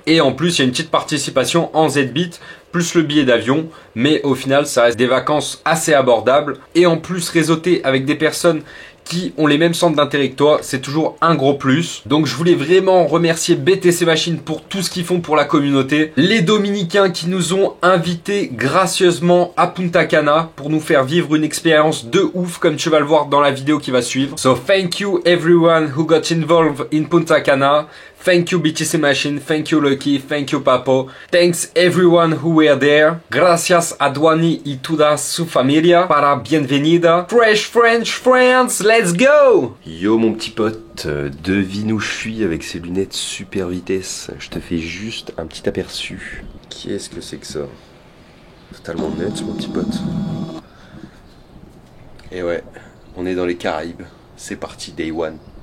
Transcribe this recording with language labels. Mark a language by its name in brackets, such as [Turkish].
[French] Et en plus, il y a une petite participation en ZBit plus le billet d'avion, mais au final, ça reste des vacances assez abordables et en plus réseauté avec des personnes qui ont les mêmes centres d'intérêt que toi, c'est toujours un gros plus. Donc je voulais vraiment remercier BTC Machine pour tout ce qu'ils font pour la communauté. Les Dominicains qui nous ont invités gracieusement à Punta Cana pour nous faire vivre une expérience de ouf comme tu vas le voir dans la vidéo qui va suivre. [English] So thank you everyone who got involved in Punta Cana. Thank you BTC Machine, thank you Lucky, thank you Papo. Thanks everyone who were there. [Spanish] Gracias a Duani y toda su familia para bienvenida. [English] Fresh French friends, let's go! [French] Yo mon petit pote, devine où je suis avec ces lunettes super vitesse. Je te fais juste un petit aperçu. Qu'est-ce que c'est que ça? Totalement net mon petit pote. Et ouais, on est dans les Caraïbes. C'est parti, [English] day one.